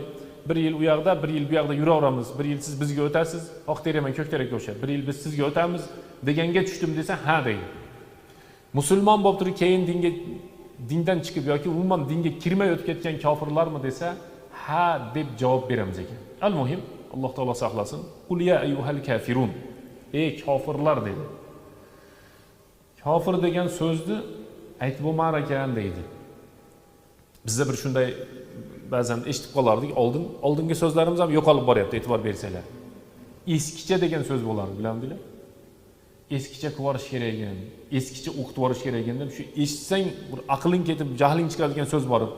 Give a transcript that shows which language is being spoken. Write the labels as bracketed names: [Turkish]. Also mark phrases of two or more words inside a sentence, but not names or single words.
[Uzbek] Bir yil u yoqda, bir yil bu yoqda yuraveramiz. Bir yil siz bizga o'tasiz, oq teraman ko'k terakka o'xshab. Bir yil biz sizga o'tamiz deganga tushdim desa, ha deydi. Musulmon bo'lib turib keyin dindan chiqib yoki umuman dinga kirmay o'tib ketgan kofirlarmi desa, ha deb javob beramiz ekan. Al-muhim, Alloh taolo saqlasin. [Arabic] قل يا أيها الكافرون. [Uzbek] Ey kofirlar dedi. Kofir degan so'zni aytib bo'lmar ekan deydi. Bizda bir shunday ba'zan eshitib qolardik, oldingi so'zlarimiz ham yo'qolib boryapti, e'tibor bersanglar. Eskicha degan so'z bo'lardi, bilamdinglar? Eskicha qilib yuborish kerak ekan, eskicha o'qitib yuborish kerak ekan deb shu eshitsang bir aqling ketib, jahling chiqadigan so'z bor edi.